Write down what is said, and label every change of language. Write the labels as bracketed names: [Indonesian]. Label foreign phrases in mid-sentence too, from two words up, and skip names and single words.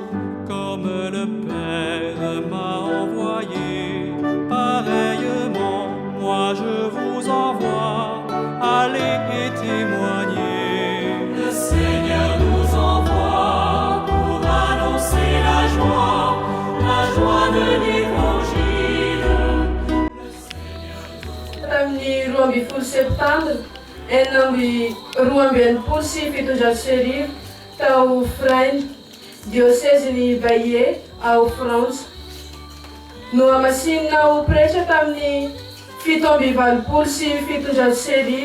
[French] Comme le Père m'a envoyé, pareillement, moi je vous envoie, allez et témoignez. Le Seigneur nous envoie pour annoncer la joie de l'Évangile. [Malagasy] Tamin'ny 12 septambra, enina amby 12/7 tao Fraine, diocèse-ny Baie ao Frantsa. No hamasinina ho pretra tamin'ny 7/7.